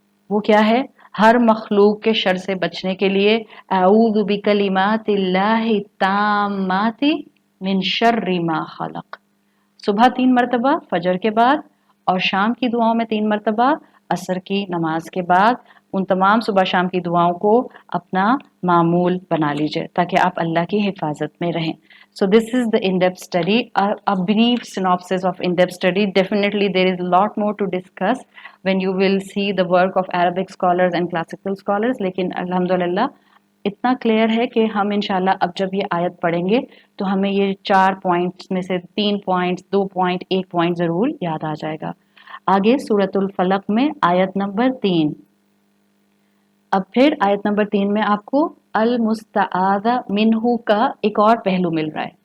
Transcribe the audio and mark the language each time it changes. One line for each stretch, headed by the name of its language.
Urdu: وہ کیا ہے؟ ہر مخلوق کے شر سے بچنے کے لیے
Arabic: اعوذ بکلمات اللہ التامات من شر ما خلق.
Urdu: صبح 3 مرتبہ فجر کے بعد، اور شام کی دعاؤں میں 3 مرتبہ عصر کی نماز کے بعد. ان تمام صبح شام کی دعاؤں کو اپنا معمول بنا لیجئے تاکہ آپ اللہ کی حفاظت میں رہیں.
English: So this is the in-depth study, a brief synopsis of in-depth study. Definitely there is a lot more to discuss when you will see the work of Arabic scholars and classical scholars.
Urdu: لیکن الحمدللہ اتنا clear ہے کہ ہم انشاءاللہ اب جب یہ آیت پڑھیں گے تو ہمیں یہ 4 پوائنٹس میں سے 3 پوائنٹس 2 پوائنٹ 1 پوائنٹ ضرور یاد آ جائے گا. آگے سورۃ الفلق میں آیت نمبر 3. اب پھر آیت نمبر 3 میں آپ کو المستعاذ منہ کا ایک اور پہلو مل رہا ہے.